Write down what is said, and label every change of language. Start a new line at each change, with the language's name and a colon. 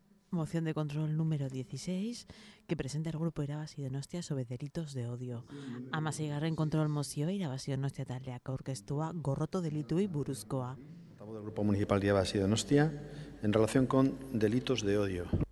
Spanish: Moción de control número 16 que presenta el grupo Irabazi Donostia sobre delitos de odio.
Basque: 16. kontrol mozioa Irabazi Donostia taldeak aurkeztua gorroto delituei buruzkoa.
Spanish: Del Grupo Municipal Irabazi Donostia en relación con delitos de odio.